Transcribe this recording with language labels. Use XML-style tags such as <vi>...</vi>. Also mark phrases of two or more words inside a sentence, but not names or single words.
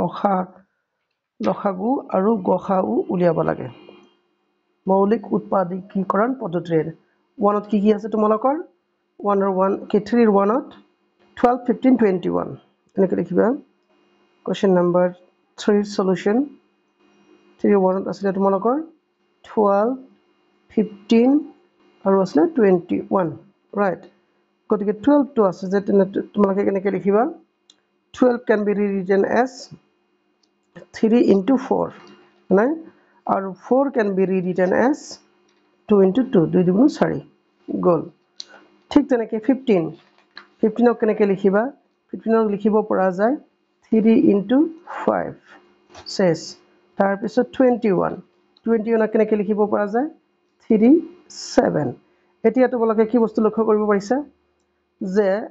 <as>লসাগু আৰু গসাগু উলিয়াব লাগে মৌলিক উৎপাদকীকৰণ পদ্ধতিৰে 1ত কি আছে তোমালোকৰ 1 ৰ 1 কে 3 ৰ 1ত 12 15 21 এনেকৈ লিখিবা</as> <en>question number</en> <as>3 সলিউশন 3 ৰ 1ত আছে তোমালোকৰ 12 15 আৰু আছে 21 ৰাইট গতিকে 12 টো আছে যে তোমালোকে কেনেকৈ লিখিবা 12</as> <en>can be rewritten as</en> <as>3 into 4 নাই আৰু 4</as> <en>can be rewritten as 2 into</en> <as>2 2 দুগুণ 4 গল ঠিক তেনেকৈ 15 15ক কেনেকৈ লিখিবা 15ক লিখিব পৰা যায় 3 into 5 শেষ তাৰ পিছত 21 21ক কেনেকৈ লিখিব পৰা যায় 3 7 এতিয়া তোমালোকে কি বস্তু লক্ষ্য কৰিব পাৰিছা যে</as>